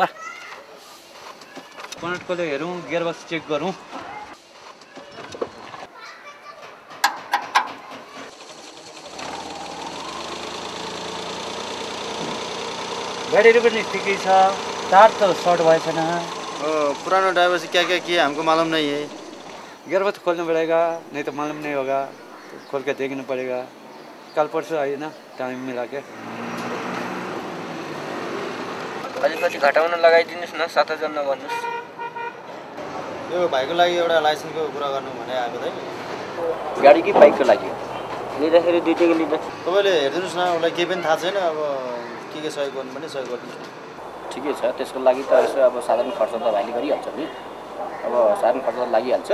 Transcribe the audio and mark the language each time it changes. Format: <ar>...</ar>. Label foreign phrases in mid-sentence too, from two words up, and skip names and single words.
<ne>कनेक्टकोले हेरौँ, गियरबक्स चेक गरौँ। गाडीहरू पनि ठिकै छ, टायर त सर्ट भएछ छैन।</ne> <hi>पुरानो ड्राइवर से क्या किया हमको मालूम नहीं है। गियरबक्स खोलना पड़ेगा, नहीं तो मालूम नहीं होगा, खोल के देखना पड़ेगा। कल परसों आइए ना, टाइम मिला के।</hi> <ne>अलिकति घटाउन लगाइदिनुहोस् न 7000 नगर्नुहोस् यो भाइको लागि एउटा लाइसेन्सको कुरा गर्नु भने आएको दाइ गाडी कि बाइकको लागि लिँदाखेरि दुईटैको लिँदा तपाईँले हेरिदिनुहोस् न उसलाई केही पनि थाहा छैन अब के सहयोग गर्नु भने सहयोग गरिदिनुहोस् ठिकै छ त्यसको लागि त यसो अब साधारण खर्च त भाइले गरिहाल्छ नि अब साधारण खर्च त लागिहाल्छ</ne>